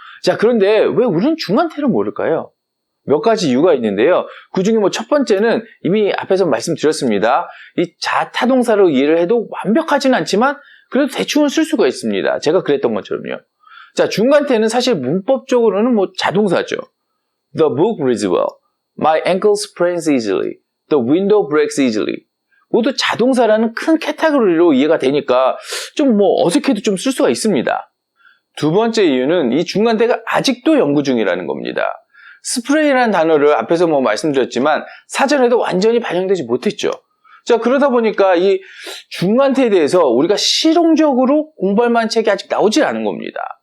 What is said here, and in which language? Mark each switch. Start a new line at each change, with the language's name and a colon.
Korean: 자, 그런데 왜 우리는 중간태를 모를까요? 몇 가지 이유가 있는데요. 그 중에 첫 번째는 이미 앞에서 말씀드렸습니다. 이 자타동사로 이해를 해도 완벽하지는 않지만 그래도 대충은 쓸 수가 있습니다. 제가 그랬던 것처럼요. 자, 중간태는 사실 문법적으로는 자동사죠.
English: The book reads well. My ankle sprains easily. The window breaks easily.
Korean: 모두 자동사라는 큰 카테고리로 이해가 되니까 좀 어색해도 좀 쓸 수가 있습니다. 두 번째 이유는 이 중간태가 아직도 연구 중이라는 겁니다. 스프레이라는 단어를 앞에서 말씀드렸지만 사전에도 완전히 반영되지 못했죠. 자, 그러다 보니까 이 중간태에 대해서 우리가 실용적으로 공부할 만한 책이 아직 나오질 않은 겁니다.